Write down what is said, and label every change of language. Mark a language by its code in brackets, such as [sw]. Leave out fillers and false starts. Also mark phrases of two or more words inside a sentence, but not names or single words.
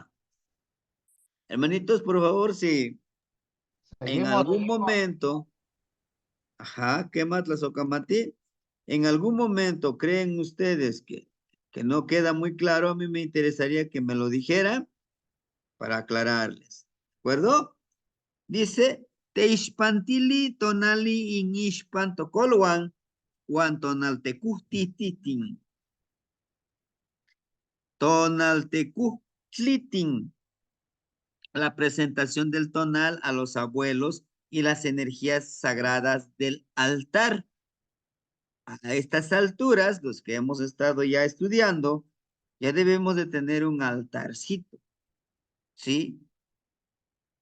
[es] Hermanitos, por favor, si en Seguimos. algún momento, ajá, ¿qué más, Tlazocamati? En algún momento creen ustedes que no queda muy claro, a mí me interesaría que me lo dijera para aclararles. ¿De acuerdo? Dice, [nah] Teixpantili tonali inishpan tocolwan, wan tonaltecuhtititin. Tonaltecuhtlitin. [es] La presentación del tonal a los abuelos y las energías sagradas del altar. A estas alturas, los que hemos estado ya estudiando, ya debemos de tener un altarcito, ¿sí?